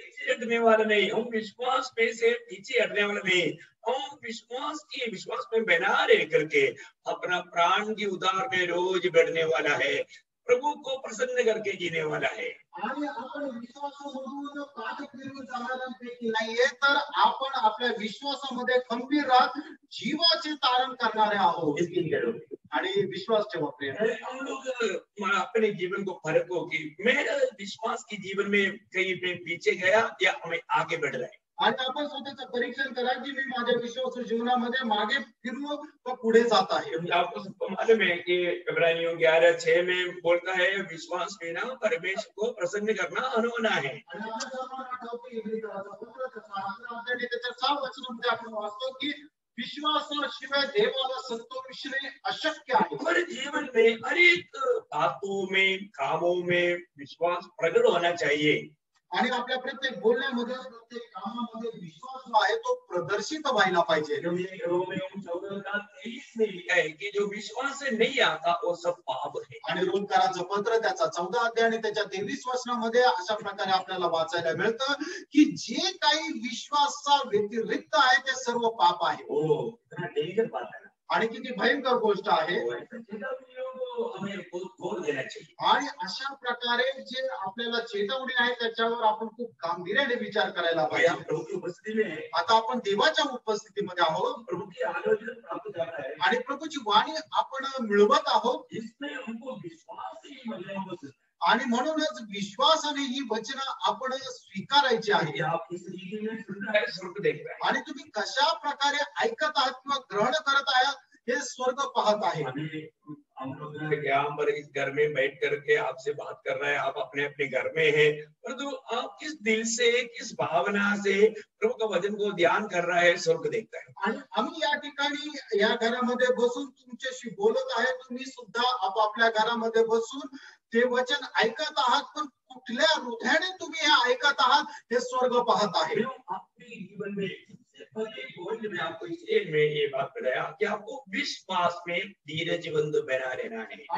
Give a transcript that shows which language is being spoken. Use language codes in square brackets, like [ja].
[hi] हटने वाला नहीं, हम विश्वास में से पीछे हटने वाला नहीं, हम विश्वास में बना रह करके अपना प्राण की उधार में रोज बढ़ने वाला है, प्रभु को प्रसन्न करके जीने वाला है। [mr] आणि आपण विश्वासामधून पाठ फिरून जाणाऱ्यांपैकी नाहीये, तर आपण आपल्या विश्वासामध्ये खंबीर राहत जीवाचे तारण करणारे आहोत। आणि विश्वास ठेवा प्रिय। [hi] हम लोग अपने जीवन को फर्क हो कि मेरा विश्वास की जीवन में कहीं पे पीछे गया या हमें आगे बढ़ रहा है। [mr] आणि आपण स्वतःचं परीक्षण करा की मी माझ्या विश्वास जीवनामध्ये मागे फिरलो तर पुढे जात आहे। [hi] आपको सबको मालूम है कि इब्रानियों 11:6 में बोलता है विश्वास बिना परमेश्वर को प्रसन्न करना अनहोना है। [mr] आणि आपण सर्वांना ठाऊक आहे इब्रिकराचं पत्र त्याच्या 11 अध्याय त्याच्या 6 वचनामध्ये आपण वाचतो की विश्वासाशिवाय देवाला संतोषणे अशक्य आहे। [hi] हमारे जीवन में हर एक बातों में, कामों में विश्वास प्रकट होना चाहिए। [mr] आणि आपल्या प्रत्येक बोलण्यामध्ये, प्रत्येक कामामध्ये विश्वास जो आहे तो प्रदर्शित व्हायला पाहिजे। [hi] रोमियो 14:23 में लिखा है कि जो विश्वास से नहीं आता वो सब पाप है। [mr] आणि रोमकराचं पत्र त्याचा 14 अध्याय आणि त्याच्या 23 वचनामध्ये अशा प्रकारे आपल्याला वाचायला मिळतं की जे काही विश्वासा व्यतिरिक्त आहे ते सर्व पाप आहे। [hi] हो, इतना डेंजर बात है। [mr] आणि किती भयंकर गोष्ट आहे। [hi] हमें बोल देना चाहिए। [mr] आणि अशा प्रकारे जे आपल्याला चेतावणी आहे त्याच्यावर आपण खूप गांभीर्याने विचार करायला पाहिजे। [hi] प्रभु की उपस्थिति में [mr] आता आपण देवाच्या उपस्थितीमध्ये आहोत, [hi] प्रभु की आलोचना प्राप्त कर रहा है [mr] आणि प्रभूची वाणी आपण मिळवत आहोत। [hi] इसमें हमको विश्वास ही मजबूत, [mr] आणि म्हणूनच विश्वासाने ही वचनं आपण स्वीकारायची आहे। [hi] आप इस रीति में सुन रहे हैं, स्वर्ग देख रहे हैं। [mr] आणि तुम्ही कशा प्रकारे ऐकत आहात किंवा ग्रहण करत आहात हे स्वर्ग पाहत आहे। [hi] हम लोग यहाँ पर इस घर में बैठ करके आपसे बात कर रहे हैं, आप अपने अपने घर में हैं, परंतु आप किस दिल से, किस भावना से प्रभु का वचन को ध्यान कर रहा है, स्वर्ग देखता है। [mr] आणि आम्ही या ठिकाणी या घरामध्ये बसून तुमच्याशी बोलत आहे, तुम्ही सुद्धा आपापल्या घरामध्ये बसून ते वचन ऐकत आहात, पण कुठल्या हृदयाने तुम्ही हे ऐकत आहात हे स्वर्ग पाहत आहे। [hi] आपके जीवन में में आपको में ये बात बताया कि आपको विश्वास में धीरजवंत बना रहना है।